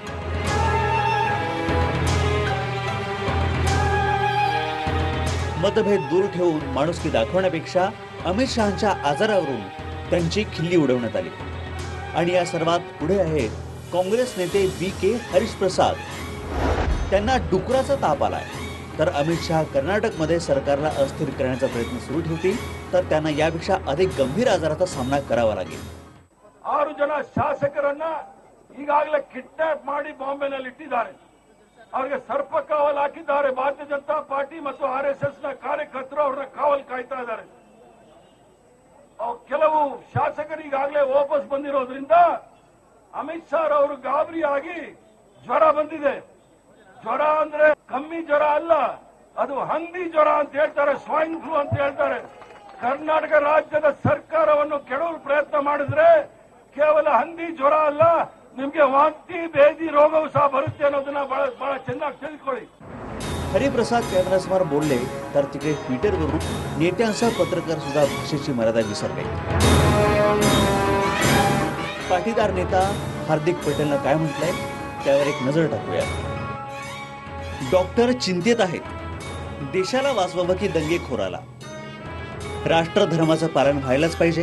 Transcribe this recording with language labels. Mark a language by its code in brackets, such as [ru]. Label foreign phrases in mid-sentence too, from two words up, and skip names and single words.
[mr] मतभेद दूर ठेवून माणुसकी दाखवण्यापेक्षा अमित शहांच्या आजारावरून त्यांची खिल्ली उडवण्यात आली आणि या सर्वात पुढे आहेत काँग्रेस नेते BK हरीश प्रसाद। त्यांना डुकराचा ताप आलाय, तर अमित शहा कर्नाटकमध्ये सरकारला अस्थिर करण्याचा प्रयत्न सुरू ठेवतील तर त्यांना यापेक्षा अधिक गंभीर आजाराचा सामना करावा लागेल। [kn] 6 जन ಶಾಸಕರನ್ನ ಈಗಾಗಲೇ ಕಿಡ್ನಾಪ್ ಮಾಡಿ ಬಾಂಬೆನಲ್ಲಿ ಇಟ್ಟಿದ್ದಾರೆ। ಅವರಿಗೆ ಸರ್ಪ ಕಾವಲು ಹಾಕಿದ್ದಾರೆ। ಭಾರತೀಯ ಜನತಾ ಪಾರ್ಟಿ ಮತ್ತು RSS ನ ಕಾರ್ಯಕರ್ತರು ಅವರನ್ನ ಕಾವಲು ಕಾಯ್ತಾ ಇದ್ದಾರೆ। ಕೆಲವು ಶಾಸಕರು ಈಗಾಗಲೇ ವಾಪಸ್ ಬಂದಿರೋದ್ರಿಂದ ಅಮಿತ್ ಶಾ ಅವರು ಗಾಬರಿಯಾಗಿ ಜ್ವರ ಬಂದಿದೆ। ಜ್ವರ ಅಂದ್ರೆ ಕಮ್ಮಿ ಜ್ವರ ಅಲ್ಲ, ಅದು ಹಂದಿ ಜ್ವರ ಅಂತ ಹೇಳ್ತಾರೆ, [en] swine flu [kn] ಅಂತ ಹೇಳ್ತಾರೆ। ಕರ್ನಾಟಕ ರಾಜ್ಯದ ಸರ್ಕಾರವನ್ನು ಕೆಡವಲು ಪ್ರಯತ್ನ ಮಾಡಿದ್ರೆ ಕೇವಲ ಹಂದಿ ಜ್ವರ ಅಲ್ಲ, ನಿಮಗೆ ವಾಂತಿ ಬೇದಿ ರೋಗವೂ ಸಹ ಬರುತ್ತೆ ಅನ್ನೋದನ್ನ ಬಹಳ ಚೆನ್ನಾಗಿ ತಿಳಿದುಕೊಳ್ಳಿ। [mr] हरिप्रसाद कॅमेऱ्यासमोर बोलले तर तिकडे ट्विटरवरून नेत्यांसह पत्रकार सुद्धा भाषेची मर्यादा विसरले। पाटीदार नेता हार्दिक पटेलने काय म्हटलंय त्यावर एक नजर टाकूया। डॉक्टर चिंतेत आहेत, देशाला वाचवावं की दंगेखोराला, राष्ट्रधर्माचं पालन व्हायलाच पाहिजे।